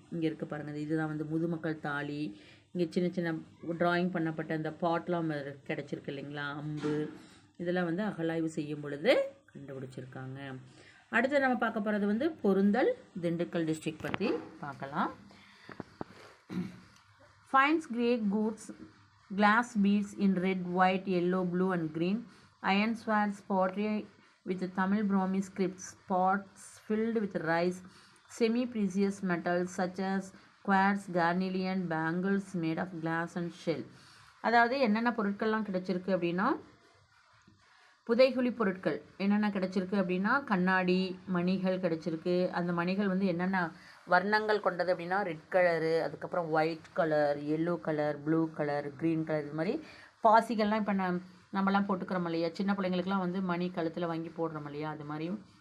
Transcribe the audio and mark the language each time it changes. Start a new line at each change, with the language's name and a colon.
Tamil: இங்கே இருக்குது பாருங்கள், இதுதான் வந்து முதுமக்கள் தாலி. இங்கே சின்ன சின்ன ட்ராயிங் பண்ணப்பட்ட அந்த பாட்லாம் கிடச்சிருக்கு இல்லைங்களா, அம்பு, இதெல்லாம் வந்து அகழாய்வு செய்யும் பொழுது கண்டுபிடிச்சிருக்காங்க. அடுத்து நம்ம பார்க்க போகிறது வந்து பொருந்தல் திண்டுக்கல் டிஸ்ட்ரிக்ட் பற்றி பார்க்கலாம்.
English: Finds grey goods, glass beads in red, white, yellow, blue and green, iron swords, pottery with Tamil Brahmi scripts, pots filled with rice, semi-precious metals such as quartz, carnelian, bangles made of glass and shell.
Tamil: அதாவது என்னென்ன பொருட்கள்லாம் கிடைச்சிருக்கு அப்படின்னா, புதைகுழி பொருட்கள் என்னென்ன கிடச்சிருக்கு அப்படின்னா, கண்ணாடி மணிகள் கிடச்சிருக்கு. அந்த மணிகள் வந்து என்னென்ன வர்ணங்கள் கொண்டது அப்படின்னா, ரெட் கலரு, அதுக்கப்புறம் white colour, yellow colour, blue colour, green colour, இது மாதிரி பாசிகள்லாம் இப்போ நம்மலாம் போட்டுக்கிறோம் இல்லையா, சின்ன பிள்ளைங்களுக்குலாம் வந்து மணி கழுத்தில் வாங்கி போடுறோம் இல்லையா, அது மாதிரியும்